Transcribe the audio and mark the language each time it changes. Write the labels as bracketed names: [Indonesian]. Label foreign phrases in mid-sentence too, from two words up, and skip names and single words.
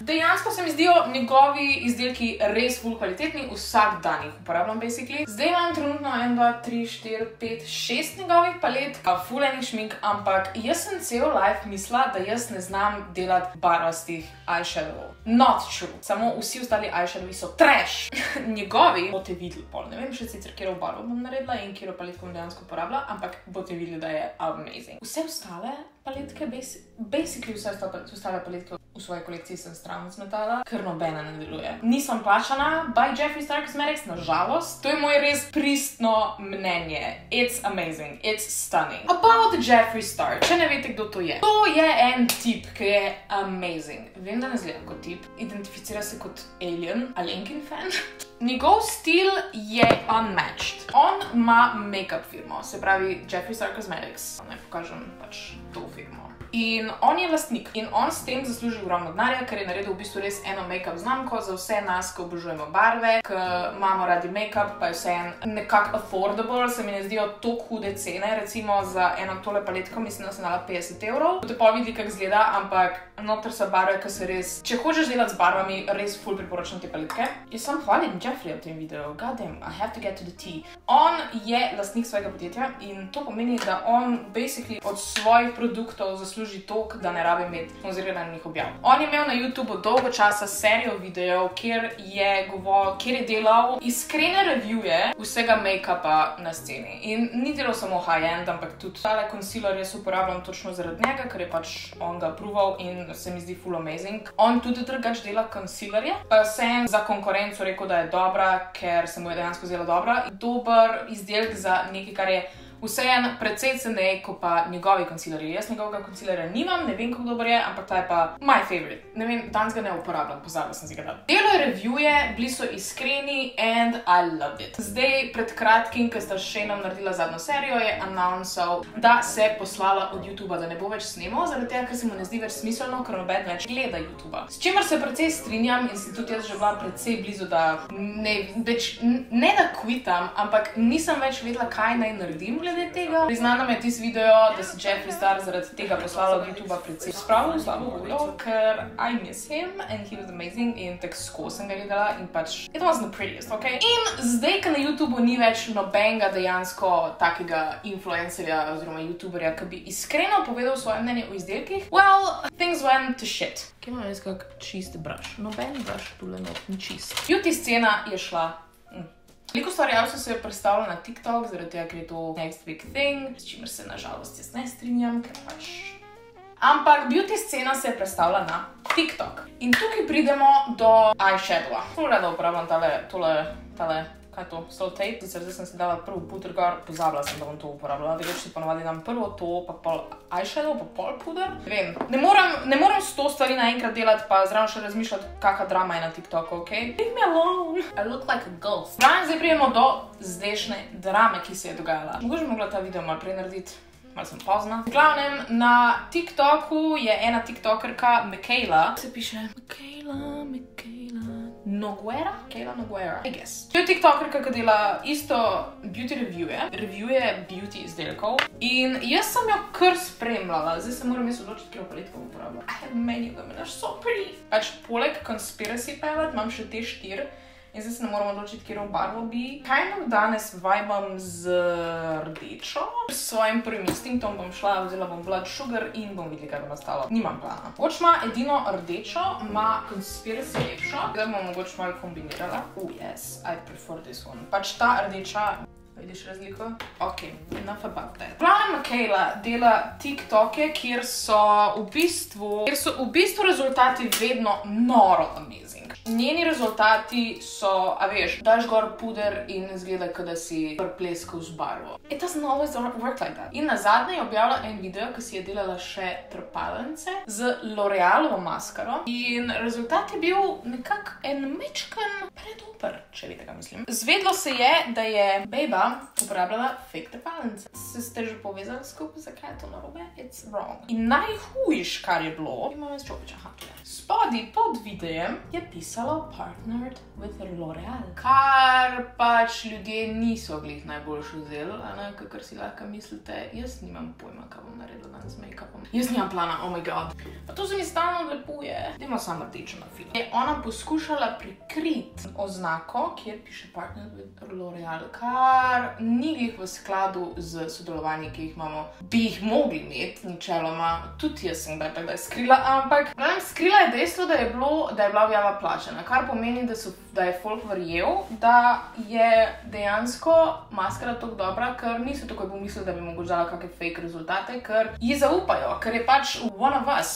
[Slovenian] Dejansko se mi zdijo njegovi izdelki res ful kvalitetni, vsak dan jih uporabljam basically. Zdaj imam trenutno 1, 2, 3, 4, 5, 6 njegovih palet, ful enih šmink, ampak jaz sem cel life mislila, da jaz ne znam delati barvastih eyeshadowov. [English] Not true. [Slovenian] Samo vsi ostali eyeshadowi so trash. Njegovi boste videli pol. Ne vem še sicer, kjero barvo bom naredila in kjero paletko bom dejansko uporabila, ampak boste videli, da je amazing. Vse ostale paletke, basically vse ostale paletke v svoji kolekciji sem stran zmetala, ker nobena ne deluje. Nisem plačana by Jeffree Star Cosmetics, nažalost. To je moje res pristno mnenje. [English] It's amazing. It's stunning. [Slovenian] About Jeffree Star, če ne veste, kdo to je. To je en tip, ki je amazing. Vem, da ne zgleda kot tip. Identificira se kot alien, Alenkin fan. Njegov stil je unmatched. On ima make-up firmo, se pravi Jeffree Star Cosmetics. Naj pokažem pač to firmo. in on je lastnik. In on s tem zasluži ogromno denarja, ker je naredil v bistvu res eno make-up znamko za vse nas, ki obožujemo barve, ki imamo radi make-up, pa je vseeno nekako affordable, se mi ne zdijo toliko hude cene, recimo za eno tole paletko, mislim, da sem dala 50 €. Boste pa videli, kako izgleda, ampak noter so barve, ki se res, če hočeš delati z barvami, res ful priporočam te paletke. Jaz sem hvalim Jeffreyja v tem videu, [English] goddamn, I have to get to the tea. [Slovenian] On je lastnik svojega podjetja in to pomeni, da on basically od svojih produktov zasluži toliko, da ne rabi imeti sponzoriranih objav. On je imel na YouTubeu dolgo časa serijo videov, kjer je delal iskrene reviewje vsega make-upa na sceni. In ni delal samo high-end, ampak tudi tale concealer jaz uporabljam točno zaradi njega, ker je pač on ga proval in se mi zdi full amazing. On tudi drugač dela concealerje, pa sem za konkurenco rekel, da je dobra, ker se mu je dejansko zdela dobra. Dober izdelek za nekaj, kar je vseeno precej cenej, kot pa njegovi concealerji. Jaz njegovega concealerja nimam, ne vem, kako dober je, ampak ta je pa [English] my favorite. [Slovenian] Ne vem, danes ga ne uporabljam, pozabila sem si ga dati. Delo je reviewje, bili so iskreni [English] and I loved it. [Slovenian] Zdaj, pred kratkim, ko sta s Shaneom naredila zadnjo serijo, je announcel, da se poslala od YouTubea, da ne bo več snemal, zaradi tega, ker se mu ne zdi več smiselno, ker noben več gleda YouTubea. S čimer se precej strinjam in si tudi jaz že bila precej blizu, da ne da kvitam, ampak nisem več vedela, kaj naj naredim glede tega. Priznana mi je tisti video, da se Jeffree Star zaradi tega poslala od YouTubea precej spravil slabo voljo, ker [English] I miss him and he was amazing [Slovenian] in tako skozi sem ga gledala in pač [English] it wasn't the prettiest, [Slovenian] ok? In zdaj, ko na YouTubeu ni več nobenega dejansko takega influencerja oziroma YouTuberja, ki bi iskreno povedal svoje mnenje o izdelkih, [English] well, things went to shit. [Slovenian] Kje imam jaz kak čist brush? Noben brush tule not, ni čist. Beauty scena je šla. Veliko ustvarjalcev se je predstavilo na TikTok, zaradi tega, ker je to [English] next big thing, [Slovenian] s čimer se nažalost jaz ne strinjam, ker pač... Ampak beauty scena se je predstavila na TikTok. In tukaj pridemo do eyeshadowa. Ful rada uporabljam tale, kaj je to, Soul Tape. Zdaj sem si dala prvo puder gor, pozabila sem, da bom to uporabljala. Drugače si ponovadi dam prvo to, pa pol eyeshadow, pa pol puder. Ne vem, ne moram 100 stvari naenkrat delati, pa zraven še razmišljati, kakva drama je na TikToku, ok? [English] Leave me alone. I look like a ghost. [Slovenian] Zdaj prijemo do zdajšnje drame, ki se je dogajala. Mogoče bi mogla ta video malo prej narediti. Malo sem pozna. V glavnem, na TikToku je ena tiktokerka, Michaela. Se piše Michaela Noguera? Michaela Noguera, [English] I guess. [Slovenian] To je tiktokerka, ki dela isto beauty reviewje beauty izdelkov. In jaz sem jo kar spremljala. Zdaj se moram jaz odločiti, kjer paletko uporabljam. [English] I have many of them and they're so pretty. [Slovenian] Pač poleg Conspiracy Palette imam še te 4. In zdaj se ne moram odločiti, kjer barvo bi. Danes vibam z rdečo. S svojim prvim instinktom bom šla, vzela bom Blood Sugar in bom videla, kaj bo nastalo. Nimam plana. Mogoče ima edino rdečo, ima Conspiracy lepšo. Zdaj bom mogoče malo kombinirala. [English] Yes, I prefer this one. [Slovenian] Pač ta rdeča... Vidiš razliko? [English] Ok, enough about that. [Slovenian] Glavna Michaela dela TikToke, kjer so v bistvu rezultati vedno noro amazing. Njeni rezultati so, a veš, daš gor puder in izgleda, kot da si prpleskal z barvo. [English] It doesn't always work like that. [Slovenian] In nazadnje je objavila en video, ki si je delala še trepalnice z L'Orealovo maskaro. In rezultat je bil nekako en mečken predober, če veste, kaj mislim. Zvedlo se je, da je bejba uporabljala fake trepalnice. Ste že povezali skupaj, zakaj je to narobe? [English] It's wrong. [Slovenian] In najhujš, kar je bilo, imam jaz čopiča, spodaj pod videjem je pisalo [English] partnered with L'Oreal. [Slovenian] Kar pač ljudje niso glih najboljši vzeli, kakor si lahko mislite. Jaz nimam pojma, kaj bom naredila danes z make-upom. Jaz nimam plana, [English] oh my god. [Slovenian] Pa to se mi stalno lepuje. Dajmo samo rdečo na film. Je ona poskušala prikriti oznako, kjer piše [English] partnered with L'Oreal, [Slovenian] kar ni glih v skladu z sodelovanji, ki jih imamo. Bi jih mogli imeti, ničeloma. Tudi jaz sem kdaj skrila, ampak skrila je dejstvo, da je bila objava plačana, kar pomeni, da je folk verjel, da je dejansko maskara tako dobra, ker niso takoj pomislili, da bi mogoče dala kakšne fake rezultate, ker ji zaupajo, ker je pač [English] one of us.